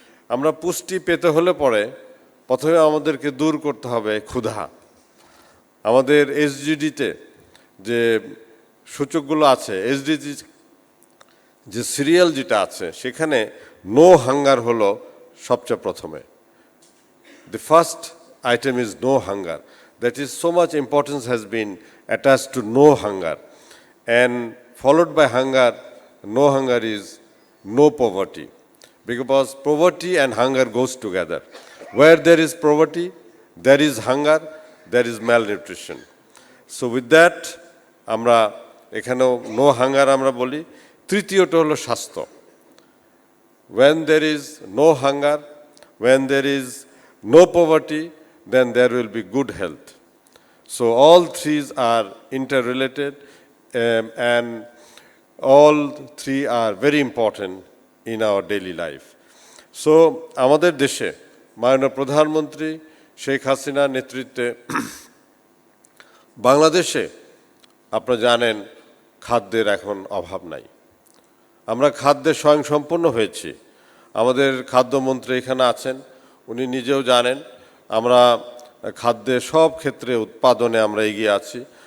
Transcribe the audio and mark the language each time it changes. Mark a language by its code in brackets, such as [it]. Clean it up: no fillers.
[bn] আমরা পুষ্টি পেতে হলে পরে প্রথমে আমাদেরকে দূর করতে হবে ক্ষুধা। আমাদের এসডিজিতে যে সূচকগুলো আছে, এসডিজি যে সিরিয়াল যেটা আছে, সেখানে নো হাঙ্গার হলো সবচেয়ে প্রথমে। [en] The first item is no hunger. That is, so much importance has been attached to no hunger. And followed by hunger, no hunger is no poverty. Because poverty and hunger goes together. Where there is poverty, there is hunger, there is malnutrition. So with that, [bn] আমরা এখানেও [en] no hunger [bn] আমরা বলি। তৃতীয়টা হলো স্বাস্থ্য। [en] When there is no hunger, when there is no poverty, then there will be good health. So all three are interrelated, and all three are very important in our daily life. [bn] So আমাদের দেশে মাননীয় প্রধানমন্ত্রী শেখ হাসিনার নেতৃত্বে বাংলাদেশে আপনারা জানেন খাদ্যের এখন অভাব নাই। আমরা খাদ্যে স্বয়ংসম্পূর্ণ হয়েছি। আমাদের খাদ্যমন্ত্রী এখানে আছেন, উনি নিজেও জানেন আমরা খাদ্যের সব ক্ষেত্রে উৎপাদনে আমরা এগিয়ে আছি।